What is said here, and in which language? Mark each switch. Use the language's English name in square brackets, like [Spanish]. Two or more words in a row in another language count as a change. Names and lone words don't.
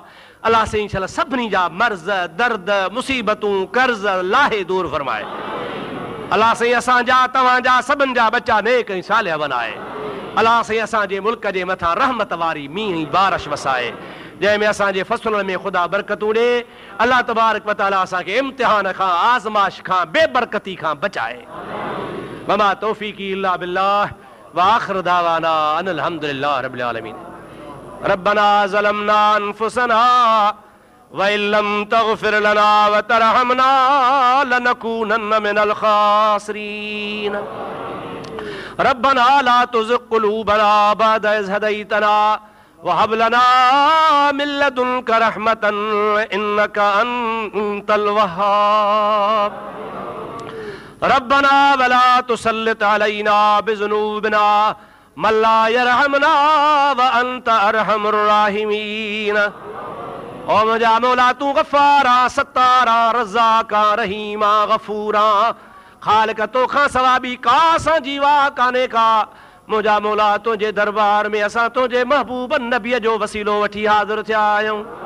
[Sindhi] अल्लाह से इंशाअल्लाह सभिनी जा मर्ज़ दर्द मुसीबतूं कर्ज़ लाहे दूर फरमाए। अल्लाह से असांजा तव्हांजा सभिनि जा बच्चा नेक ऐं सालिह बनाए। अल्लाह से असांजे मुल्क जे मथां रहमत वारी मींहुं बारिश वसाए, जंहिंमें असांजे फ़सुलनि में ख़ुदा बरकतूं ॾे। अल्लाह तबारक व तआला असांखे इम्तिहान खां आज़माइश खां बेबरकती खां बचाए। [Arabic] وما توفيقي إلا بالله وآخر دعوانا أن الحمد لله رب العالمين. ربنا ظلمنا أنفسنا وإن لم تغفر لنا وترحمنا لنكونن من الخاسرين. ربنا لا تزغ قلوبنا بعد إذ هديتنا وهب لنا من لدنك رحمة إنك أنت الوهاب. ربنا ولا تسلط علينا بذنوبنا من لا يرحمنا وأنت أرحم الراحمين. [Sindhi] ओ मुंहिंजा मौला तू गफ़ारा सत्तारा रज़ाका रहीमा गफ़ूरा, ख़ालिक तोखां सवा ॿी का असां जी वाह कान्हे का। मुंहिंजा मौला तुंहिंजे दरबार में असां तुंहिंजे महबूब नबीअ जो वसीलो वठी हाज़िर थिया आहियूं।